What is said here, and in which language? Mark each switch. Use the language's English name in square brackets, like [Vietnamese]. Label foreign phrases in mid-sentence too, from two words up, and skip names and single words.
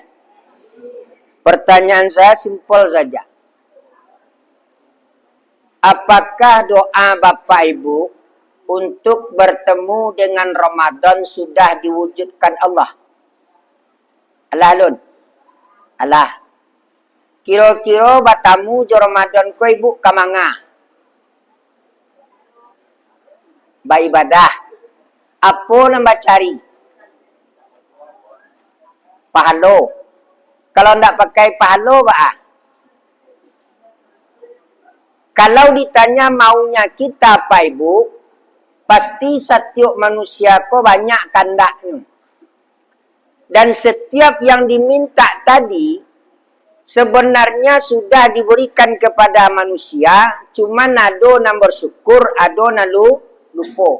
[Indonesian] Pertanyaan saya simpel saja. Apakah doa Bapak Ibu untuk bertemu dengan Ramadan sudah diwujudkan Allah? [Minangkabau] Alah lun. Alah. Kira-kira batamu jo Ramadan ko ibu kamanga? Ba ibadah. Apa nambah cari? Pahalo. Kalau ndak pakai pahalo, Pak. [Indonesian] Kalau ditanya maunya kita, Pak Ibu, pasti setiap manusia kok banyak kandaknya. Dan setiap yang diminta tadi, sebenarnya sudah diberikan kepada manusia, cuman ado yang bersyukur, ado nalu lupa.